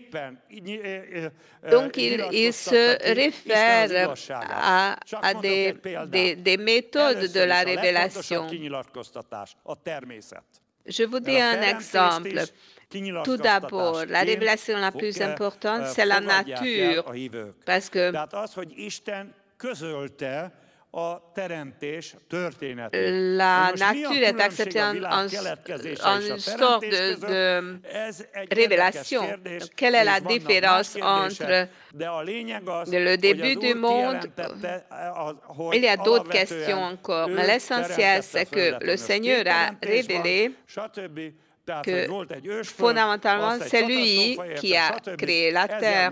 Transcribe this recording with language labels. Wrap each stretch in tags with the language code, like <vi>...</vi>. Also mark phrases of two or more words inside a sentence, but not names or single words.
<fr>Donc, il se réfère à des méthodes de la révélation. Je vous dis un exemple. Tout d'abord, la révélation la plus importante, c'est la nature, parce que</fr> <hu>a teremtés történetét.</hu> <fr>La nature est acceptée en sorte de révélation. Quelle est la différence entre le début du monde? Il y a d'autres questions encore, mais l'essentiel, c'est que le Seigneur a révélé que fondamentalement, c'est lui qui a créé la terre.</fr>